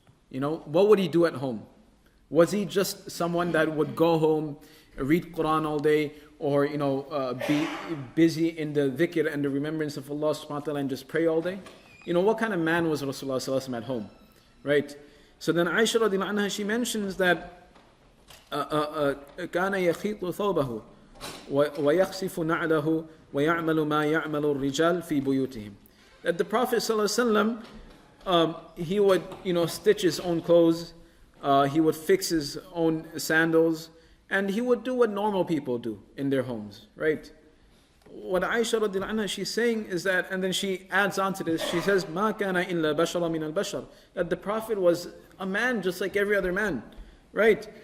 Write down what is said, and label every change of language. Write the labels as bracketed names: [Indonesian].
[English] What would he do at home? Was he just someone that would go home, read Quran all day, or be busy in the dhikr and the remembrance of Allah subhanahu wa ta'ala and just pray all day? What kind of man was Rasulullah sallallahu alaihi wasallam at home? Right? So then Aisha radiallahu anha, she mentions that [Arabic] كان يخيط ثوبه ويخسف نعله ويعمل ما يعمل الرجال في بيوتهم. [English] That the Prophet sallallahu alaihi wasallam, he would stitch his own clothes, he would fix his own sandals, and he would do what normal people do in their homes, right? What Aisha radiallahu anha, she's saying is that, and then she adds on to this, she says, [Arabic] مَا كَانَ إِلَّا بَشَرًا مِنَ الْبَشَرِ, [English] that the Prophet was a man just like every other man, right?